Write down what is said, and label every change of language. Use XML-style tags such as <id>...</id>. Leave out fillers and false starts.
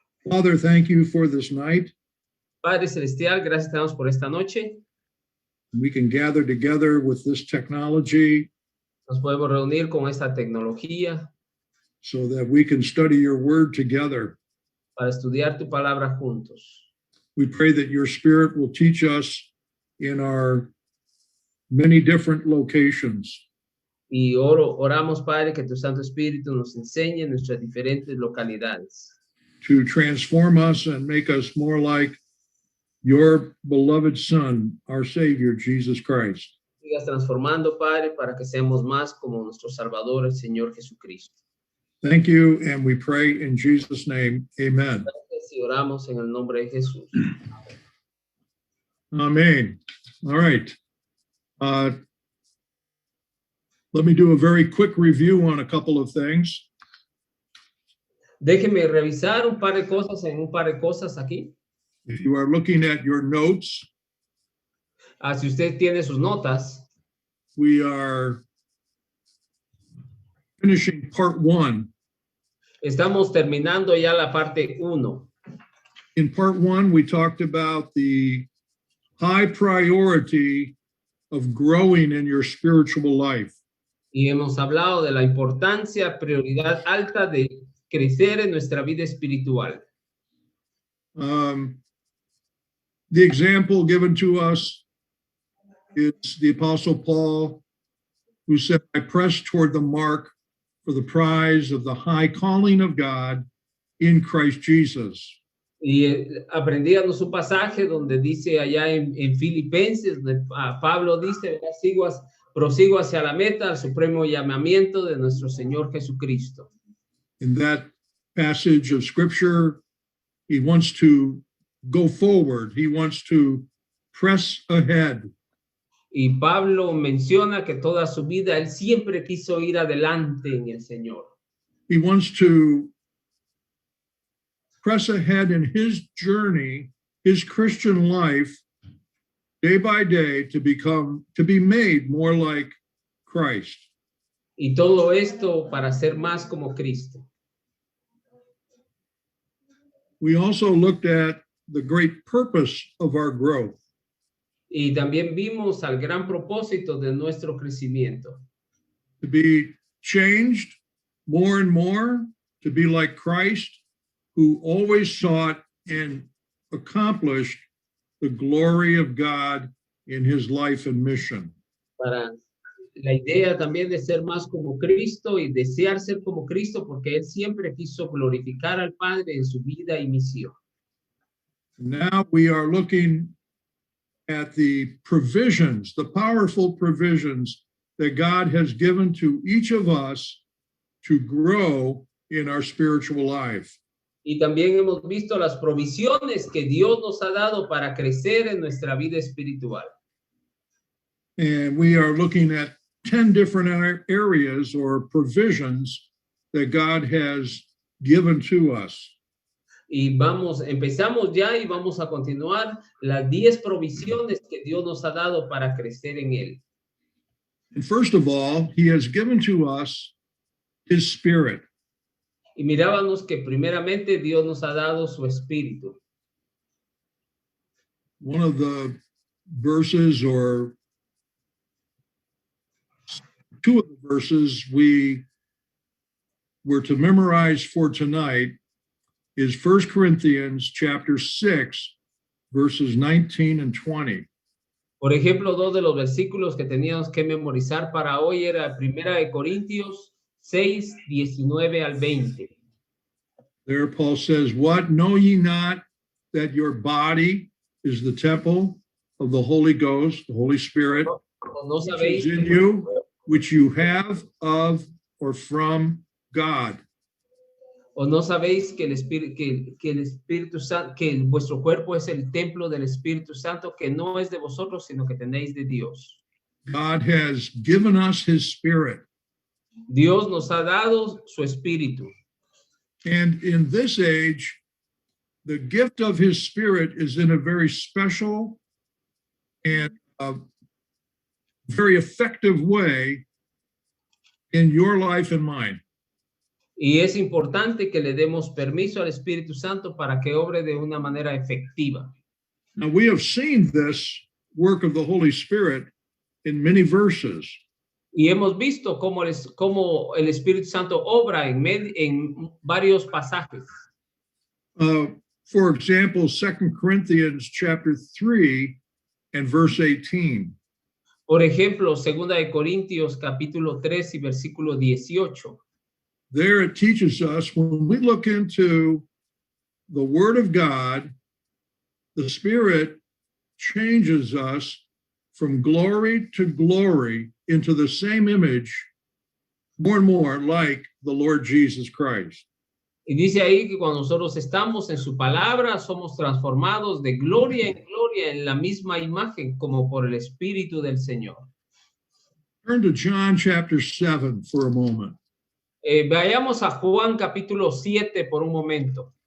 <en>Father, thank you for this night.</en> <es>Padre Celestial, gracias te damos por esta noche.</es> <en>We can gather together with this technology</en> <es>Nos podemos reunir con esta tecnología</es> <en>so that we can study your word together.</en> <es>para estudiar tu palabra juntos.</es> <en>We pray that your spirit will teach us in our many different locations.</en> <es>Y oramos, Padre, que tu Santo Espíritu nos enseñe en nuestras diferentes localidades.</es> <en>To transform us and make us more like your beloved Son, our Savior, Jesus Christ.</en> <es>Sigas transformando, Padre, para que seamos más como nuestro Salvador, el Señor Jesucristo.</es> <en>Thank you, and we pray in Jesus' name, amen.</en> <es>Gracias y oramos en el nombre de Jesús.</es> <en>Amen. All right. Let me do a very quick review on a couple of things.</en> <es>Déjeme revisar un par de cosas aquí.</es> <en>If you are looking at your notes,</en> <es>Si usted tiene sus notas,</es> <en>we are finishing part 1.</en> <es>estamos terminando ya la parte 1.</es> <en>In part 1, we talked about the high priority of growing in your spiritual life.</en> <es>Y hemos hablado de la importancia, prioridad alta de crecer en nuestra vida espiritual.</es> <en>The example given to us is the Apostle Paul, who said, I press toward the mark for the prize of the high calling of God in Christ Jesus.</en> <es>Y aprendíamos un pasaje donde dice allá en Filipenses, donde Pablo dice, prosigo hacia la meta, al supremo llamamiento de nuestro Señor Jesucristo.</es> <en>In that passage of scripture, he wants to go forward. He wants to press ahead.</en> <es>Y Pablo menciona que toda su vida él siempre quiso ir adelante en el Señor.</es> <en>He wants to press ahead in his journey, his Christian life, day by day, to be made more like Christ.</en> <es>Y todo esto para ser más como Cristo.</es> <en>We also looked at the great purpose of our growth.</en> <es>Y también vimos al gran propósito de nuestro crecimiento.</es> <en>To be changed more and more, to be like Christ, who always sought and accomplished the glory of God in his life and mission.</en> <es>Para la idea también de ser más como Cristo y desear ser como Cristo porque él siempre quiso glorificar al Padre en su vida y misión.</es> <en>Now we are looking at the provisions, the powerful provisions that God has given to each of us to grow in our spiritual life.</en> <es>Y también hemos visto las provisiones que Dios nos ha dado para crecer en nuestra vida espiritual.</es> <en>And we are looking at 10 different areas or provisions that God has given to us.</en> <es>Y empezamos ya y vamos a continuar las 10 provisiones que Dios nos ha dado para crecer en él.</es> <en>And first of all, he has given to us his spirit.</en> <es>Y mirábamos que primeramente Dios nos ha dado su espíritu.</es> <en>One of the verses, or two of the verses we were to memorize for tonight is 1 Corinthians chapter 6, verses 19 and 20.</en> <es>Por ejemplo, dos de los versículos que teníamos que memorizar para hoy era 1 de Corintios 6, 19 al 20.</es> <en>There Paul says, what, know ye not that your body is the temple of the Holy Ghost, the Holy Spirit,</en> <es>No</es> <en>which</en> <es>sabéis</es> <en>is in you, which you have of or from God.</en> <es>¿O no sabéis que el Espíritu Santo, que vuestro cuerpo es el templo del Espíritu Santo, que no es de vosotros, sino que tenéis de Dios?</es> <en>God has given us his spirit.</en> <es>Dios nos ha dado su espíritu.</es> <en>And in this age, the gift of his spirit is in a very special and a very effective way in your life and mine.</en> <es>Y es importante que le demos permiso al Espíritu Santo para que obre de una manera efectiva.</es> <en>Now, we have seen this work of the Holy Spirit in many verses.</en> <es>Y hemos visto cómo el Espíritu Santo obra en varios pasajes.</es> <en>For example, 2 Corinthians chapter 3 and verse 18.</en> <es>Por ejemplo, 2 de Corintios capítulo 3 y versículo 18.</es> <en>There it teaches us when we look into the Word of God, the Spirit changes us from glory to glory into the same image, more and more like the Lord Jesus Christ.</en> <es>Y dice ahí que cuando nosotros estamos en su palabra, somos transformados de gloria en gloria en la misma imagen como por el Espíritu del Señor.</es> <en>Turn to John chapter 7 for a moment.</en> <es>Vayamos a Juan capítulo 7 por un momento.</es>